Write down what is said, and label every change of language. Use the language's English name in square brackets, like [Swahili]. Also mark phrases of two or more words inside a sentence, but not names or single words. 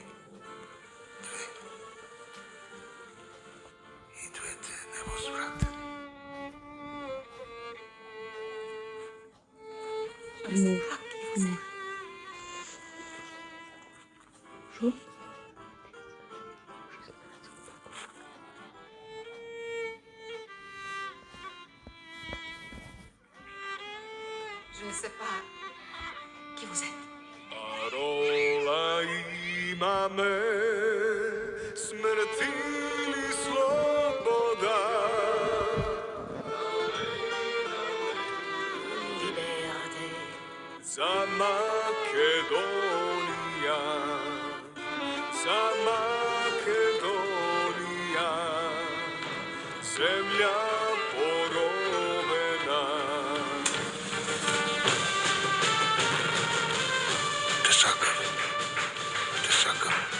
[Macedonian] Две. И двете невозвратени. Шо? [French] Je ne sais pas qui vous êtes. [Macedonian] Parola imame, smrt ili sloboda. [French] Liberté, [Macedonian] Za Makedonija, za Makedonija, zemlja poromena. Те сакам